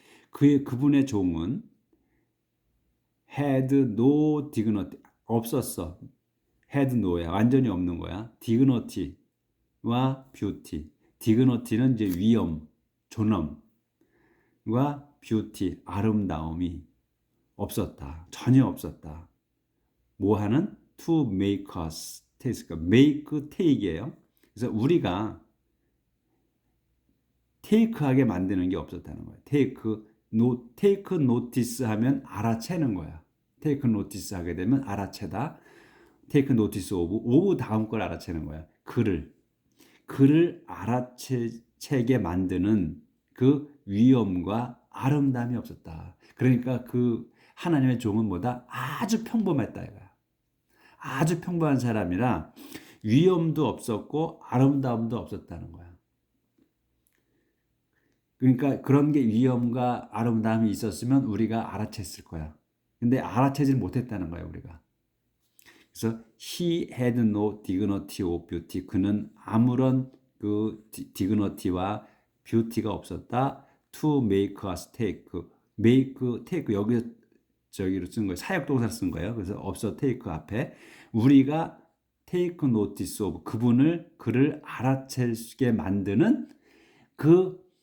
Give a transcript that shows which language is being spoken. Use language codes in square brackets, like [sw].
[ko] 그분의 종은 [en] had no dignity, [ko] 없었어. [en] had no [ko] 야. 완전히 없는 거야. dignity와 beauty. dignity는 이제 위엄, 존엄과 beauty, 아름다움이 없었다. 전혀 없었다. 뭐 하는? [en] to make us take, make, take이에요. [ko] 그래서 우리가 take하게 만드는 게 없었다는 거예요. [en] take notice [ko] 하면 알아채는 거야. take notice 하게 되면 알아채다. [en] take notice of [ko] 다음 걸 알아채는 거야. 글을 알아채게 만드는 그 위엄과 아름다움이 없었다. 그러니까 그 하나님의 종은 뭐다? 아주 평범했다 이거야. 아주 평범한 사람이라 위엄도 없었고 아름다움도 없었다는 거야. 그러니까 그런 게 위엄과 아름다움이 있었으면 우리가 알아챘을 거야. 근데 알아채질 못했다는 거야, 우리가. 그래서 [en] he had no dignity or beauty. [ko] 그는 아무런 그 dignity와 beauty가 없었다. [en] to make us take. [ko] take 저기로 쓴 거예요. 사역동사를 쓴 거예요. 그래서 없어 take 앞에 우리가 [en] take notice of [ko] 그를 알아채게 만드는 그